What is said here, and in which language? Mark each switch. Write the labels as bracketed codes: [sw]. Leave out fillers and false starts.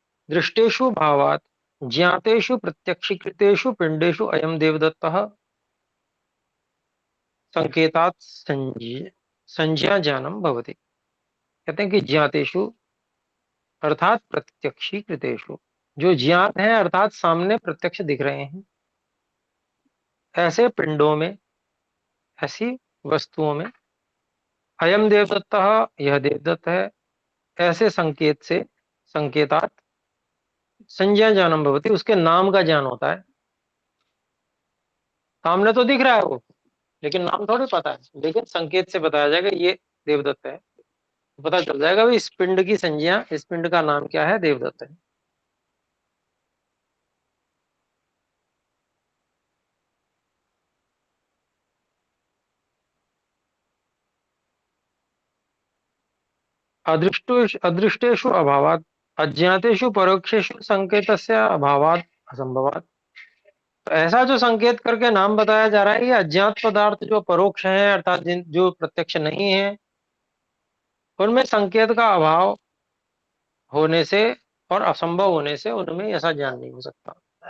[sa] दृष्टेषु भावात ज्ञातेषु प्रत्यक्षीकृतेषु पिंडेषु अयम देवदत्तः संकेतात संज्ञा ज्ञानम भवति। [hi] कहते हैं कि ज्ञातेषु अर्थात प्रत्यक्षीकृतेषु, जो ज्ञात है अर्थात सामने प्रत्यक्ष दिख रहे हैं, ऐसे पिंडों में, ऐसी वस्तुओं में, अयम देवदत्तः, यह देवदत्त है, ऐसे संकेत से, संकेतात संज्ञा ज्ञानम भवति, उसके नाम का ज्ञान होता है। सामने तो दिख रहा है वो, लेकिन नाम थोड़ी पता है, लेकिन संकेत से बताया जाएगा ये देवदत्त है, पता चल जाएगा भाई इस पिंड की संज्ञा, इस पिंड का नाम क्या है, देवदत्त है। [sa] अदृष्टेषु अभावात् अज्ञातेषु परोक्षेषु संकेतस्य अभावात् असंभवात्। [hi] तो ऐसा जो संकेत करके नाम बताया जा रहा है, ये अज्ञात पदार्थ जो परोक्ष है, अर्थात जिन जो प्रत्यक्ष नहीं है, उनमें संकेत का अभाव होने से और असंभव होने से उनमें ऐसा ज्ञान नहीं हो सकता।